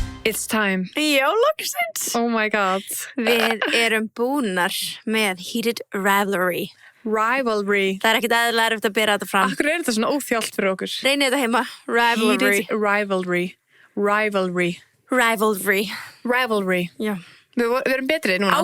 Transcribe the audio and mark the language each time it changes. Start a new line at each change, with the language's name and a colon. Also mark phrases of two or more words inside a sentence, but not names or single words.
English: It's time.
Icelandic: Já, loksins.
English: Oh my god.
Icelandic: Við erum búnar með Heated Rivalry. Rivalry. Það ekkert eðlilega erfitt að bera þetta fram. Akkur þetta svona óþjált fyrir okkur? Reynið þetta heima. Rivalry. Heated rivalry. Rivalry. Rivalry. Rivalry. Já. Við erum betri núna.